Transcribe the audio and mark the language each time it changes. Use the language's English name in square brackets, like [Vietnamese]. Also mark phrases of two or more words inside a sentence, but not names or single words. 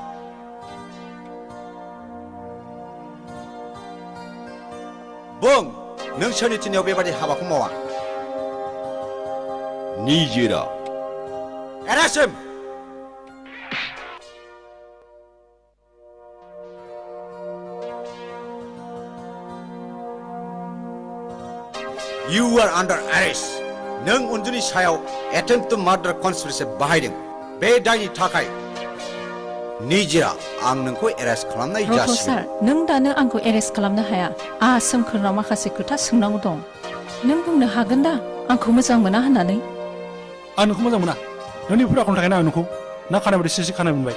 [Bodo] बुं नों सोरनि थिननायाव बेबादि हाबाखौ मावा निजेरा [English] एरासिम You are under arrest. [Bodo] नों उन्जुनि सायाव [English] attempt to murder conspiracy [Bodo] बाहायदों बे दायनि थाखाय निजेरा आं नोंखौ एरेस्ट खालामनाय जासिगोन सार नों दानो आंखौ एरेस्ट खालामनो हाया आंहा सोमखोरनाव माखासे खोथा सोंनांगौ दं नों बुंनो हागोन दा आंखौ मोजां मोना होननानै आं नोंखौ मोजां मोना नोंनि हुदा आखलनि थाखायनो आं नोंखौ ना खानाय बायदि सिसि खानाय मोनबाय